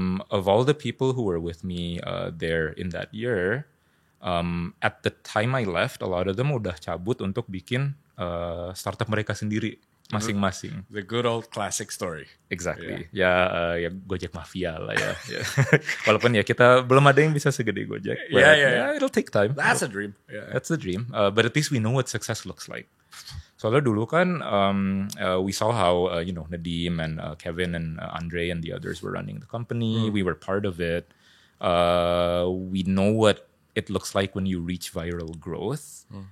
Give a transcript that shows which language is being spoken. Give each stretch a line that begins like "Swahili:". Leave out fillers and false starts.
English: Of all the people who were with me there in that year, at the time I left, a lot of them
Indonesian: udah cabut untuk bikin startup mereka sendiri, masing-masing.
English: The good old classic story.
Indonesian: Exactly. Ya Gojek Mafia lah ya. Walaupun ya kita belum ada yang bisa segede Gojek.
English: Yeah. It'll take time. That's a dream. Yeah. That's the dream. But at least we know what success looks like.
Indonesian: Soalnya dulu kan
English: we saw how Nadim and Kevin and Andre and the others were running the company. We were part of it. We know what it looks like when you reach viral growth.